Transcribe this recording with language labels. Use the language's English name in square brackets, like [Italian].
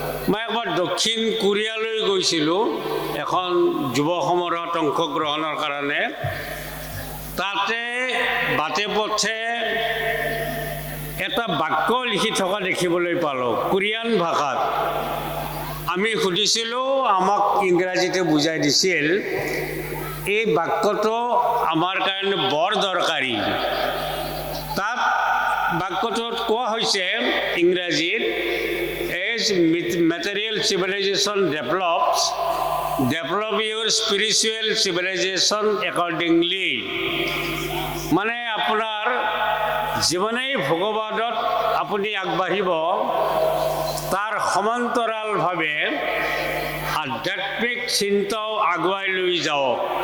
[Assamese] মই একবাৰ দক্ষিণ কোৰিয়ালৈ গৈছিলোঁ এখন যুৱ সমাৰোহত অংশগ্ৰহণৰ কাৰণে। তাতে বাটে পথে এটা বাক্য লিখি থকা দেখিবলৈ পালোঁ কোৰিয়ান ভাষাত। আমি সুধিছিলোঁ, আমাক ইংৰাজীতে বুজাই দিছিল। এই বাক্যটো আমাৰ কাৰণে বৰ দৰকাৰী। তাত বাক্যটোত কোৱা হৈছে ইংৰাজীত, [English] As material civilization develops, develop your spiritual civilization accordingly। [Assamese] মানে আপোনাৰ জীৱনেই ভগৱানত আপুনি আগবাঢ়িব, তাৰ সমান্তৰালভাৱে আধ্যাত্মিক চিন্তাও আগুৱাই লৈ যাওক।